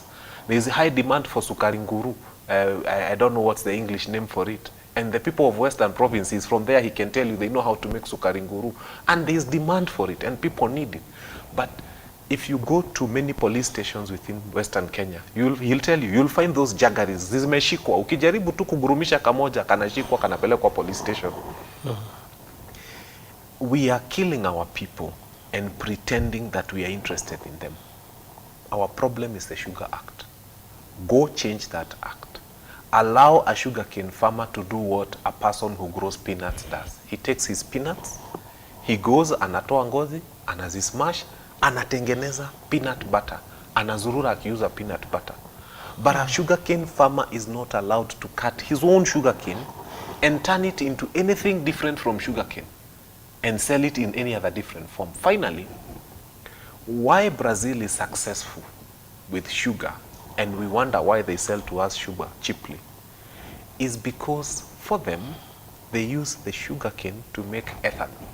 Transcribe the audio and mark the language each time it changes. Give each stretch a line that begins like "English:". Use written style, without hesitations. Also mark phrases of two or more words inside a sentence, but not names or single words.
English: There is a high demand for
Swahili: sukari nguru.
English: I don't know what's the English name for it. And the people of Western provinces, from there he can tell you they know how to make
Swahili: sukari nguru.
English: And there is demand for it and people need it. But if you go to many police stations within Western Kenya, he'll tell you, you'll find those jaggeries zimeshikwa.
Swahili: Ukijaribu tu kugurumisha kamoja, kanashikwa, kanapelekwa
English: police station. We are killing our people and pretending that we are interested in them. Our problem is the Sugar Act. Go change that act. Allow a sugarcane farmer to do what a person who grows peanuts does. He takes his peanuts, he goes,
Swahili: anatoa ngozi, anazismash, anatengeneza
English: peanut butter,
Swahili: anazurura akiuza
English: peanut butter. But a sugarcane farmer is not allowed to cut his own sugarcane and turn it into anything different from sugarcane and sell it in any other different form. Finally, why Brazil is successful with sugar and we wonder why they sell to us sugar cheaply is because for them, they use the sugarcane to make ethanol.